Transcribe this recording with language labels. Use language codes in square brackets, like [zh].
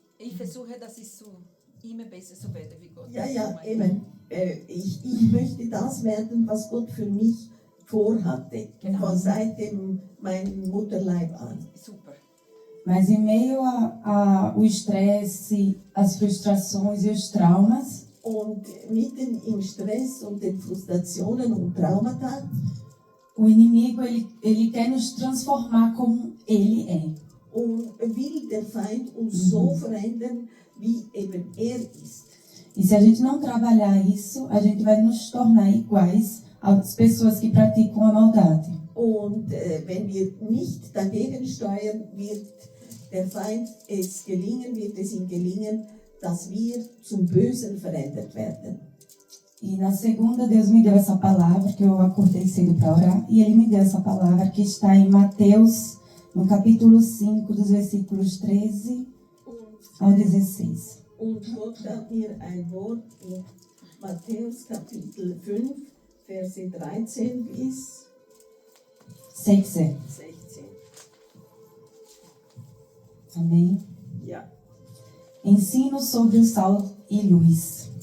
[de] Ich versuche, dass ich so immer besser so werde wie Gott. Ja, eben. Ich möchte das werden, was Gott für mich vorhatte. Genau. Von seit meinem Mutterleib an. Super. [pt] Mas em meio ao estresse, as frustrações e os traumas, [de] und mitten im Stress und den Frustrationen und Traumata, [pt] o inimigo ele quer nos transformar como ele é. [de] Und will der Feind uns so verändern, wie eben ist. [pt] E se a gente não trabalhar isso, a gente vai nos tornar iguais às pessoas que praticam a maldade. [de] Und wenn wir nicht dagegen steuern, wird der Feind wird es ihm gelingen, dass wir zum Bösen verändert werden. [pt] E na segunda, Deus me deu essa palavra, que eu acordei cedo para orar, e Ele me deu essa palavra que está em Mateus, no capítulo 5, dos versículos 13 ao 16. [de] Und Gott gab mir ein Wort in Matthäus Kapitel 5, Verse 13 bis 16. [pt] Amém? [de] Ja. [pt] Ensino sobre o sal e luz.